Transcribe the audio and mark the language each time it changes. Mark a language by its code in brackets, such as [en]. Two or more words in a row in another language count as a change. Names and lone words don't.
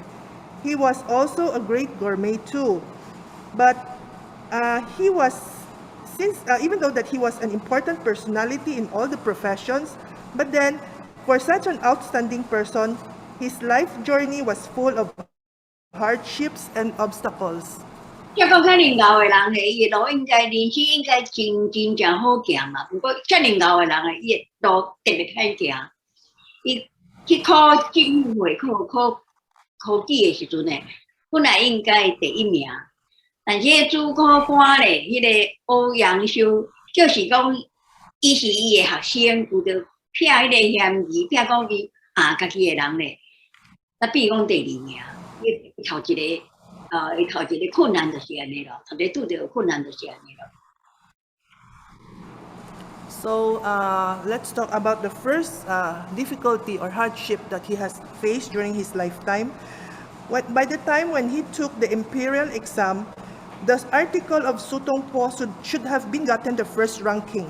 [en] He was also a great gourmet too. But he was, even though that he was an important personality in all the professions, but then for such an outstanding person, his life journey was full of hardships and obstacles. [nan] 这个遐尼老的人咧，伊路应该人生应该真正好行嘛。不过遮尼老的人咧，伊的路特别歹行。伊去考政府会考科举的时阵呢，本来应该第1名，但是主考官咧，迄个欧阳修就是讲，伊是伊的学生，有着骗迄个嫌疑，骗讲伊家己的人咧，比如讲第2名，伊头一个困难就是安尼咯，头一个拄着困难就是安尼咯。 [en] So let's talk about the first difficulty or hardship that he has faced during his lifetime. By the time when he took the imperial exam, the article of Su Tongpo should have been gotten the first ranking.